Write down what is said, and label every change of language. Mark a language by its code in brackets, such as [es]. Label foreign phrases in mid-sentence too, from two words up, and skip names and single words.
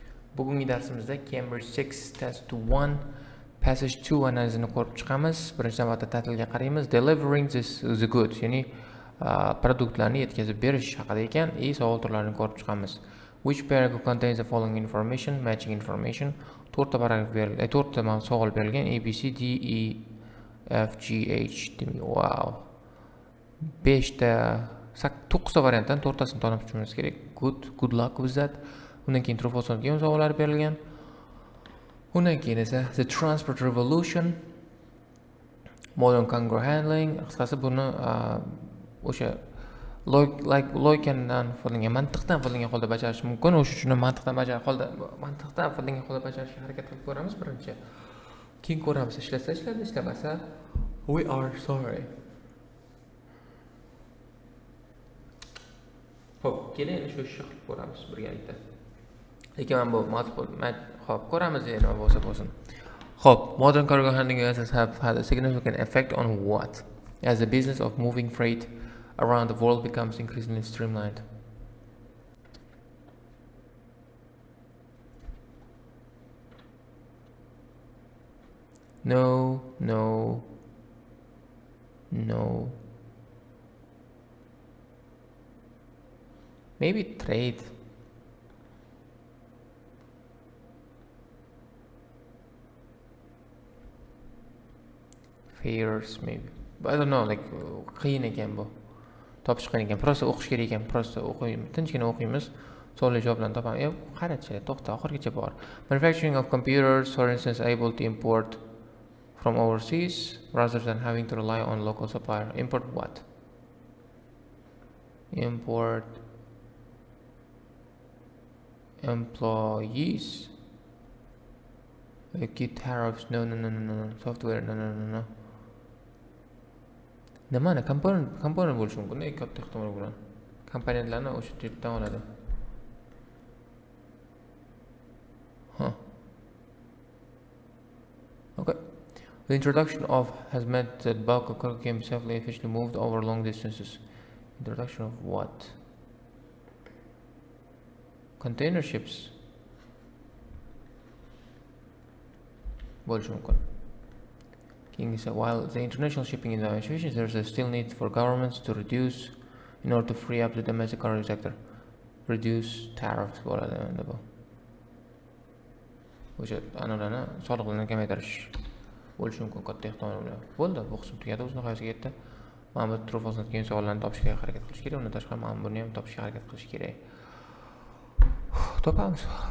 [uz] Bugungi darsimizda Cambridge 6 Test 1 Passage 2 analizini ko'rib chiqamiz. Birinchi navbatda Tahlilga qaraymiz. [en] Delivering the goods, [uz] ya'ni produktlarni yetkazib berish haqida ekan. Savol turlarini ko'rib chiqamiz. [en] Which paragraph contains the following information? Matching information. [uz] 4 ta paragraf berilgan, 4 ta savol berilgan. [en] A, B, C, D, E, F, G, H. Wow. [uz] 5 ta 9 ta variantdan 4 tasini tanib chiqishimiz kerak. [en] Good luck with that. [uz] Undan keyin [en] true false [uz] degan savollar berilgan. Undan keyin esa [en] the transport revolution, modern cargo handling, [uz] qisqasi buni o'sha logikandan foydalangan, mantiqdan foydalangan holda bajarish mumkin. O'sha uchun mantiqdan foydalangan holda bajarishga harakat qilib ko'ramiz birinchi. Keyin ko'ramiz, ishlasa ishladi, ishlamasa [en] we are sorry. [uz] Xo'p, keling shu ishni qilib ko'ramiz birgalikda. Lekin men bu xo'p, ko'ramiz nima bo'lsa bo'lsin. Xo'p, [en] modern cargo handling have had a significant effect on what? As the business of moving freight around the world becomes increasingly streamlined. No. Maybe trade. Fairs maybe. But I don't know, like [uz] qiyin ekan bu. Topish qiyin ekan. Prosta o'qish kerak ekan. Prosta o'qiymiz. Tinchgina o'qiymiz. Savol javoblarni topamiz. Qarachi, to'xta, oxirigacha bor. [en] Manufacturing of computers, for instance, able to import from overseas rather than having to rely on local supplier. Import what? Import employees. Key tariffs. No. Software. No. [uz] Nimani komponent bo'lishi mumkin, katta ehtimol bilan. Komponentlarni o'sha yerdan oladi. [en] Okay. The introduction of has meant that bulk of cargo can be safely and efficiently moved over long distances. Introduction of what? Container ships. [uz] Bo'lishi mumkin. [en] King said, while the international shipping is efficient, there is a still need for governments to reduce in order to free up the domestic cargo sector. Reduce tariffs. [uz] O'sha analarni soliqlarni kamaytirish bo'lishi mumkin, katta ehtimol bilan. Bo'ldi, bu qism tugadi, o'z nihoyasiga yetdi. Mana bu [en] true false [uz] degan savollarni topishga harakat qilish kerak. Undan tashqari mana buni ham topishga harakat qilish kerak. Topamiz.